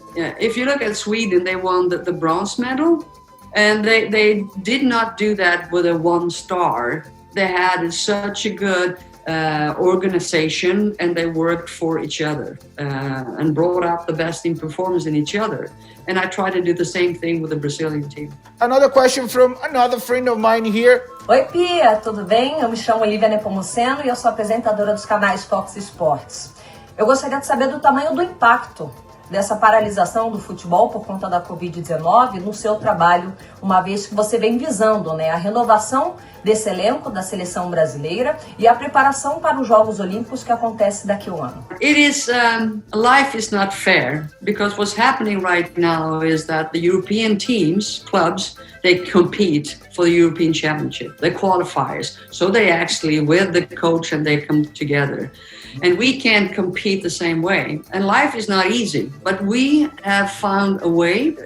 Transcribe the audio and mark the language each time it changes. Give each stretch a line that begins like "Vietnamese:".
English: If you look at Sweden, they won the bronze medal, and they did not do that with a one star. They had such a good organization, and they worked for each other and brought out the best in performance in each other. And I try to do the same thing with the Brazilian team. Another question from another friend of mine here.
Portuguese: Oi, Pia, tudo bem? Eu me chamo Olivia Nepomuceno e eu sou apresentadora dos canais Fox Sports. Eu gostaria de saber do tamanho do impacto dessa paralisação do futebol por conta da Covid-19 no seu trabalho, uma vez que você vem visando, a renovação desse elenco da Seleção Brasileira e a preparação para os Jogos Olímpicos que acontece daqui a um ano.
English: Life is not fair, because what's happening right now is that the European teams, clubs, they compete for the European Championship, the qualifiers. So they actually, with the coach, and they come together. And we can't compete the same way. And life is not easy, but we have found a way.